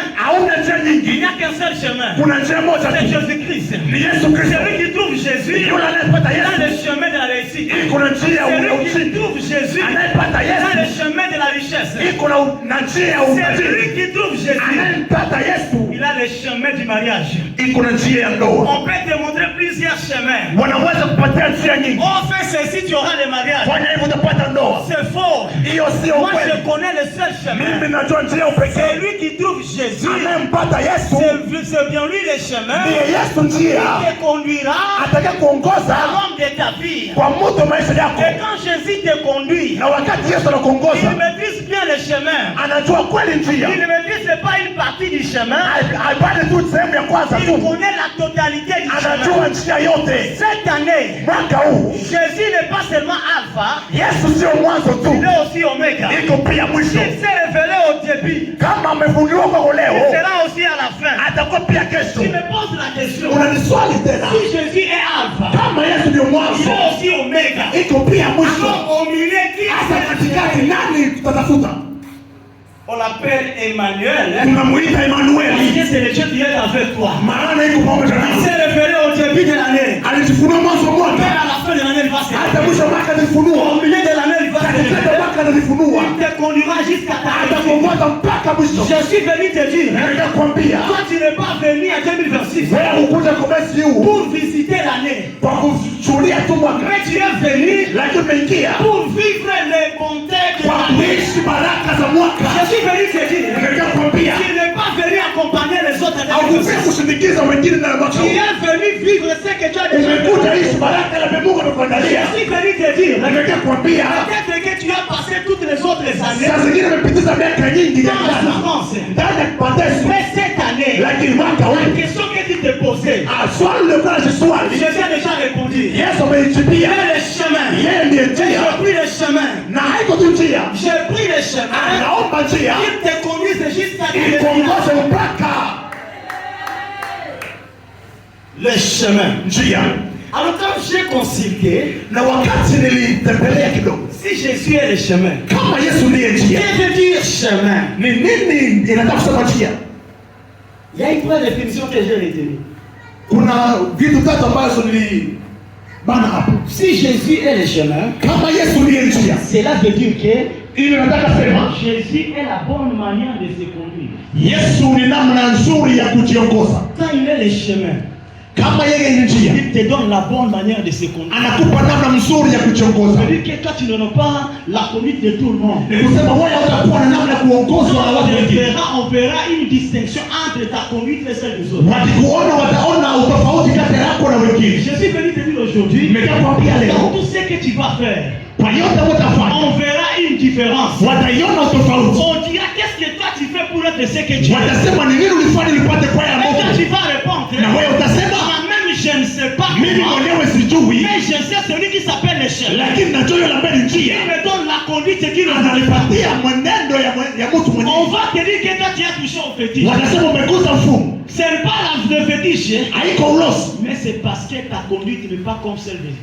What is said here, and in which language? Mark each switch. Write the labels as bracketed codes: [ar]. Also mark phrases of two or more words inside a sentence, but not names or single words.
[sw] hauna njia [fr] il [sw] nyingi, [fr] n'y a qu'un seul chemin. [sw] kuna njia moja [fr] C'est [sw] tu, [fr] Jésus-Christ. [sw] ni Yesu Kristo. [fr] Celui qui trouve Jésus [sw] Yule anayepata [fr] dans le [sw] Yesu, [fr] chemin de la réussite. [sw] iko na njia ya [fr] Celui qui [sw] ushindi. [fr] trouve Jésus [sw] Anayepata [fr] dans le [sw] Yesu, [fr] chemin de la richesse. [sw] iko na njia ya [fr] Celui [sw] utajiri. [fr] qui trouve Jésus, [sw] Anayempata Yesu, [fr] il a le chemin du mariage. [sw] iko na njia ya ndoa. [fr] On peut te montrer plusieurs chemins. [sw] Wanaweza kupatia njia nyingi, [fr] On fait ceci, tu auras le mariage. [sw] fanya hivyo utapata ndoa. [fr] C'est faux. [sw] Hiyo sio [fr] Moi, je [sw] kweli. [fr] connais le seul chemin. [sw] Mimi najua njia ya upekee. [fr] Celui qui trouve Jésus, [sw] Anayempata Yesu [fr] c'est bien lui le chemin [sw] ndiye Yesu njia [fr] qui te conduira [sw] atakaye kuongoza [fr] à l'homme de ta vie. [sw] kwa mtu maisha yako. [fr] Et quand Jésus te conduit, [sw] Na wakati Yesu [fr] il [sw] anakuongoza, [fr] maîtrise bien le chemin. [sw] anajua kweli njia, [fr] Il ne maîtrise pas une partie du chemin. [sw] haipati tu sehemu ya kwanza [fr] Il [sw] tu, [fr] connaît la totalité du chemin. [sw] anajua njia yote. [fr] Cette année, [sw] Mwaka huu [fr] Jésus n'est pas seulement Alpha, [sw] Yesu sio mwanzo [fr] il [sw] tu, [fr] est aussi Oméga. [sw] iko pia mwisho. [fr] Il s'est révélé au début, [sw] Kama amefunuliwa kwako [fr] il [sw] leo, [fr] sera aussi à la fin. [sw] atakuwa pia kesho. [fr] Tu me poses la question, [sw] Unaniswali tena, [fr] si Jésus est Alpha, [sw] kama Yesu ndio [fr] il [sw] mwanzo, [fr] est aussi Oméga. [sw] iko pia mwisho, [fr] Alors au milieu, qui [sw] hasa [fr] est [sw] katikati nani tutatafuta? [fr] On l'appelle Emmanuel, hein? [sw] Tunamuita [fr] Parce [sw] Emanueli, [fr] que c'est le Dieu qui est avec toi. [sw] maana iko pamoja [fr] Il [sw] nasi. [fr] s'est révélé au début de l'année. [sw] Alijifunua mwanzo wa [fr] Même [sw] mwaka, [fr] à la fin de l'année, il va se [sw] hata [fr] révéler. [sw] mwisho wa mwaka alijifunua, [fr] Au milieu de l'année, il va se [sw] katikati ya [fr] révéler. [sw] mwaka alijifunua, [fr] Il te conduira jusqu'à ta réussite. [sw] atakuongoza mpaka mwisho. [fr] Je suis venu te dire, hein, [sw] Nataka kukwambia [fr] toi tu n'es pas venu en 2026 [sw] wewe ukuja kwa mwezi huu [fr] pour visiter l'année, [sw] kwa kushuhudia tu mwaka, [fr] mais tu es venu [sw] lakini umeingia [fr] pour vivre les bontés de [sw] kwa [fr] l'année. [sw] kuishi baraka za mwaka. [fr] Je suis venu te dire, [sw] Nataka kukwambia [fr] tu n'es pas venu accompagner les autres en [sw] haukufika [fr] 2026. [sw] kusindikiza wengine na mwaka [fr] Tu [sw] huu, [fr] es venu vivre ce que tu as déjà [sw] umekuja [fr] vécu. [sw] ishi baraka na Mungu amekuandalia. [fr] Je suis venu te dire, [sw] Nataka kukwambia [fr] peut-être que tu as passé toutes les autres années [sw] saa zingine umepitiza miaka nyingi ya [fr] dans la [sw] jana [fr] souffrance. [sw] ndani ya mateso, [fr] Mais cette année, [sw] lakini mwaka [fr] la [sw] huu [fr] question que tu te posais, [sw] swali uliokuwa unajiswali [fr] Jésus a déjà répondu. [sw] Yesu ameijibia. [fr] Il est le chemin. [sw] Yeye ndiye njia [fr] J'ai pris le chemin. [sw] na haiko tu njia, [fr] J'ai pris le chemin. [sw] anaomba njia [fr] Il te conduise jusqu'à [sw] ikuongoze mpaka [fr] le chemin. [sw] njia. [fr] Alors quand j'ai consulté, [sw] Na wakati nilitembelea kidogo, [fr] si Jésus est le chemin, [sw] kama Yesu ndiye njia, [fr] qu'est-ce que veut dire chemin? [sw] ni nini inataka kusema njia? [fr] Il y a une première définition que j'ai retenue. [sw] Kuna vitu tatu ambazo nilibana hapo. [fr] Si Jésus est le chemin, [sw] Kama Yesu ndiye njia, [fr] cela veut dire que [sw] ili nataka sema [fr] Jésus est la bonne manière de se conduire. [sw] Yesu ni namna nzuri ya kujiongoza. [fr] Quand il est le chemin, [sw] Kama yeye ni njia, [fr] il te donne la bonne manière de se conduire. [sw] anakupa namna nzuri ya kujiongoza. [fr] C'est-à-dire que toi, tu n'auras pas la conduite de tout le monde. [sw] Ni kusema wewe utakuwa na namna ya kuongozwa na watu wengine. [fr] On verra une distinction entre ta conduite et celle des autres. [sw] Wakikuona wataona utofauti kati yako na wengine. [fr] Je suis venu te dire aujourd'hui, [sw] Nimekuambia [fr] dans [sw] leo, [fr] tout ce que tu vas faire, [sw] kwa yote utafanya [fr] on verra une différence. [sw] wataiona utofauti. [fr] On dira qu'est-ce que toi tu fais pour être ce que tu es. [sw] Watasema ni nini ulifanya nipate kwa ya [fr] Et toi [sw] Mungu. [fr] tu vas répondre, [sw] Na wewe utasema [fr] moi-même je ne sais pas [sw] mimi [fr] comment, [sw] mwenyewe sijui, [fr] mais je sais celui qui s'appelle le chemin. [sw] lakini najua yule ambaye ni njia [fr] Il me donne la conduite qu'il nous a. [sw] ananipatia mwenendo ya mtu [fr] On [sw] mwenyewe. [fr] va te dire que toi tu as touché au fétiche. [sw] Watasema umegusa mfumo, [fr] Ce n'est pas le fétiche, [sw] haiko ulosi, [fr] mais c'est parce que ta conduite n'est pas comme celle de.